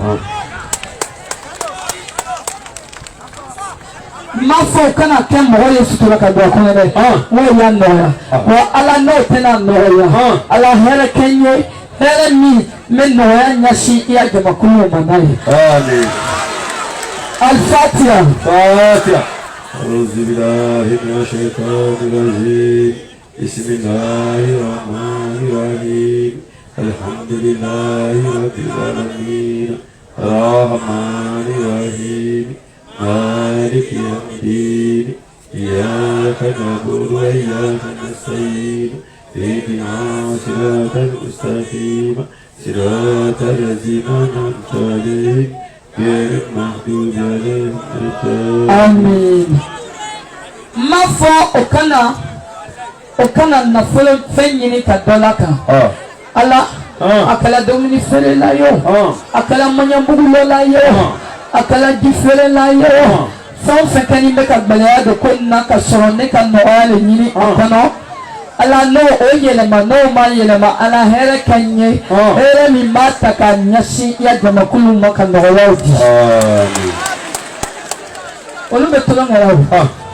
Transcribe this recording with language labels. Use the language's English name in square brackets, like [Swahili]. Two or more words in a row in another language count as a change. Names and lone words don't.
[Bambara] ma fɔ kana kɛ mɔgɔ ye sutura ka don a kɔnɔ dɛ n'o y'a nɔgɔya wa ala n'o tɛna nɔgɔya ala hɛrɛ kɛ n ye hɛrɛ min bɛ nɔgɔya ɲɛsin i ya jamakulu ma n'a ye alifatiya [Arabic] أعوذ بالله من الشيطان الرجيم بسم الله الرحمن الرحيم الحمد لله رب العالمين الرحمن الرحيم مالك يوم الدين إياك نعبد وإياك نستعين اهدنا صراط المستقيم صراط الذين أنعمت عليهم غير المغضوب عليهم ولا الضالين [Bambara] آمين ma fɔ okana nafolo fɛn ɲini ka dɔ la kan ala a kɛla dumuni feerela ye o a kɛla maɲabugulo la ye o a kɛla ji feerela ye o fɛn o fɛn kɛlen bɛ ka gɛlɛya don ko in na ka sɔrɔ ne ka nɔgɔya le ɲini a kɔnɔ ala n'o o yɛlɛma n'o ma yɛlɛma ala hɛrɛ ka n ye hɛrɛ min b'a ta ka ɲɛsin i ya jamakulu ma ka nɔgɔyaw di olu bɛ tulonkɛ la o.